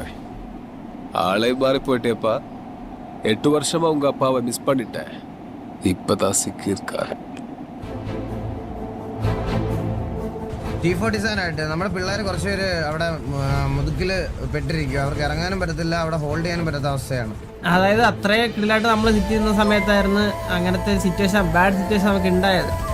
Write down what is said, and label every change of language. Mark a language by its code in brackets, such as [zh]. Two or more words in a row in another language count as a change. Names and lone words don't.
[ta] ஆளே மாறி போயிட்டேப்பா. 8 வருஷமா உங்க அப்பாவை மிஸ் பண்ணிட்டேன். இப்பதான் சிக்கியிருக்காரு. [ml] T47 ആയിട്ട് നമ്മുടെ പിള്ളേർ കുറച്ചുപേര് അവിടെ മുതുക്കില് പെട്ടിരിക്കുക. അവർക്ക് ഇറങ്ങാനും പറ്റത്തില്ല, അവിടെ ഹോൾഡ് ചെയ്യാനും പറ്റാത്ത അവസ്ഥയാണ്. അതായത് അത്രയും ക്ലിയറായിട്ട് നമ്മൾ സിറ്റ് ചെയ്യുന്ന സമയത്തായിരുന്നു അങ്ങനത്തെ സിറ്റുവേഷൻ, ബാഡ് സിറ്റുവേഷൻ നമുക്ക് ഉണ്ടായത്.